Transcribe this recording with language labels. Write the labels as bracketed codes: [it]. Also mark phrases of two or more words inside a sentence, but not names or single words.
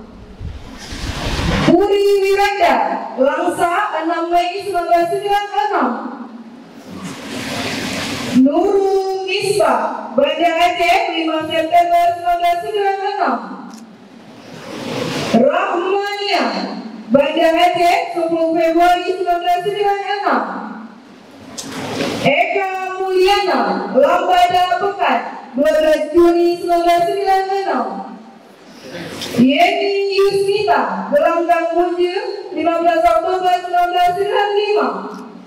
[id] Puri Wiranda Langsa 6 Mei 1996. Nurul Misbah Banda Aceh 5 September 1996. Rahmania Banda Aceh 10 Februari 1996. Eka Mulyana Lambada Pekat 12 Juni 1996. Yeni Yusmita, Gelanggang Bunjil, 15 Oktober 1995.